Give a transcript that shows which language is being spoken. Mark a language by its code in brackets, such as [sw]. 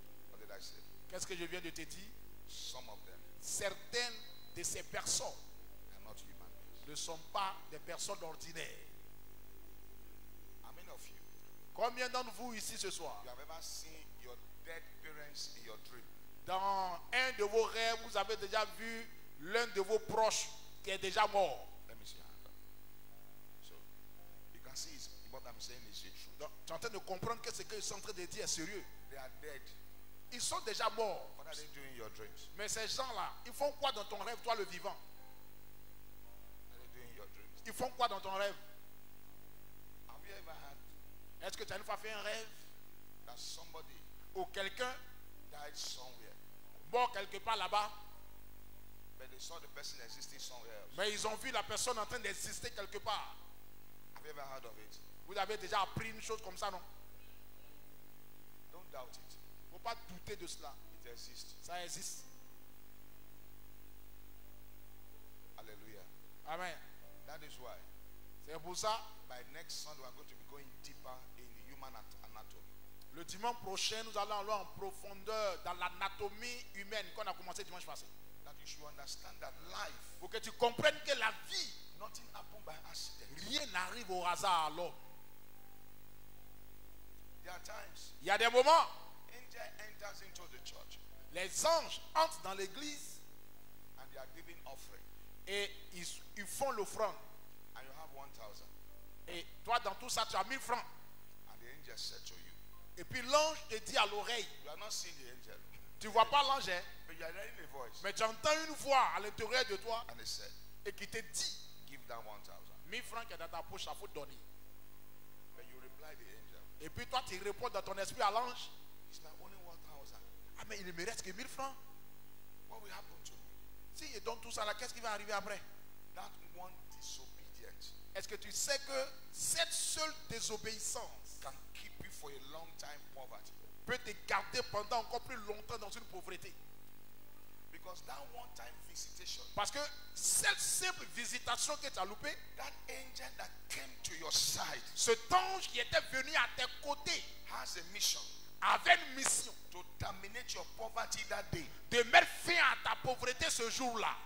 [en] What did I say? [fr] Qu'est-ce que je viens de te dire? [en] Some of them [fr] Certaines de ces personnes [en] are not human beings. [fr] ne sont pas des personnes ordinaires. [en] How many of you, [fr] Combien d'entre vous ici ce soir, [en] you have ever seen your dead parents in your dream? [fr] dans un de vos rêves, vous avez déjà vu l'un de vos proches qui est déjà mort? [en] Let me see your hand up. So, you can see what I'm saying is the truth. [fr] Donc, tu es en train de comprendre que ce que je suis en train de dire est sérieux. [en] They are dead. [fr] Ils sont déjà morts. [en] What are they doing in your dreams? [fr] Mais ces gens-là, ils font quoi dans ton rêve, toi le vivant? [en] What are they doing in your dreams? [fr] Ils font quoi dans ton rêve? [en] Have you ever had [fr] Est-ce que tu as une fois fait un rêve [en] that somebody [fr] où quelqu'un [en] died somewhere, [fr] mort quelque part là-bas, [en] but they saw the person existing somewhere else? [fr] mais ils ont vu la personne en train d'exister quelque part? [en] Have you ever heard of it? [fr] Vous avez déjà appris une chose comme ça, non? [en] Don't doubt it. [fr] Il ne faut pas douter de cela. [en] It exists. [fr] Ça existe. Hallelujah. Amen. [en] That is why [fr] C'est pour ça, [en] by next Sunday we are going to be going deeper in human anatomy. [fr] le dimanche prochain, nous allons aller en profondeur dans l'anatomie humaine qu'on a commencé dimanche passé. [en] That you should understand that life, [fr] Pour que tu comprennes que la vie, [en] nothing happened by accident. [fr] rien n'arrive au hasard à l'homme. [en] There are times [fr] Il y a des moments, [en] angel enters into the church [fr] les anges entrent dans l'église [en] and they are giving offering, [fr] et ils font l'offrande. [en] and you have 1,000, [fr] Et toi, dans tout ça, tu as 1000 francs. [en] and the angel said to you, [fr] Et puis l'ange te dit à l'oreille, [en] you are not seeing the angel, [fr] tu ne vois pas l'ange, hein, [en] but you are hearing a voice, [fr] mais tu entends une voix à l'intérieur de toi [en] and they said, [fr] et qui te dit, [en] give that 1,000. [fr] 1000 francs qui est dans ta poche, il faut te donner. [en] But you reply the angel, [fr] Et puis toi, tu réponds dans ton esprit à l'ange, [en] it's not only 1,000. [fr] ah mais il ne me reste que 1000 francs. [en] What will happen to me? [fr] Si je donne tout ça là, qu'est-ce qui va arriver après? [en] That one disobedience [fr] Est-ce que tu sais que cette seule désobéissance [en] can keep you for a long time poverty. [fr] peut te garder pendant encore plus longtemps dans une pauvreté? [en] Because that one-time visitation, [fr] Parce que cette simple visitation que tu as loupée, [en] that angel that came to your side [fr] cet ange qui était venu à tes côtés [en] has a mission [fr] avait une mission [en] to terminate your poverty that day. [fr] de mettre fin à ta pauvreté ce jour-là.